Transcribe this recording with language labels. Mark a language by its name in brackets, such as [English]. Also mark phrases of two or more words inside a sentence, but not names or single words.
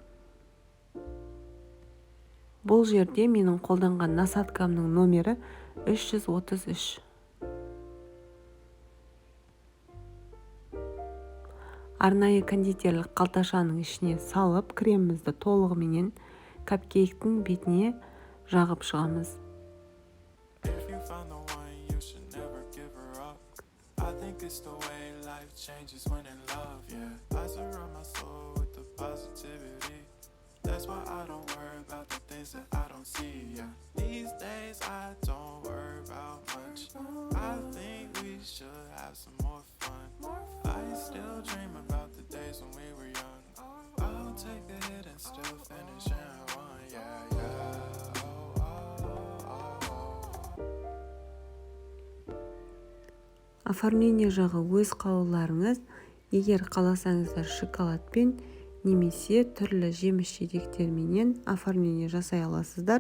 [Kazakh] Бұл жерде менің қолданған насадкамның номері 333. Арнайы кондитерлік қалташаның ішіне салып, кремімізді толығыменен капкейктің бетіне жағып шығамыз. [English] It's the way life changes when in love, yeah. I surround my soul with the positivity. That's why I don't worry about the things that I don't see, yeah. These days I don't worry about much. I think we should have some more fun. I still dream about the days when we were young. I'll take a hit and still finish and run, yeah, yeah. [Kazakh] Оформление жағы өз қалауларыңыз. Егер қаласаңыздар шоколадпен немесе түрлі жеміс-жидектерменен оформление жасай аласыздар.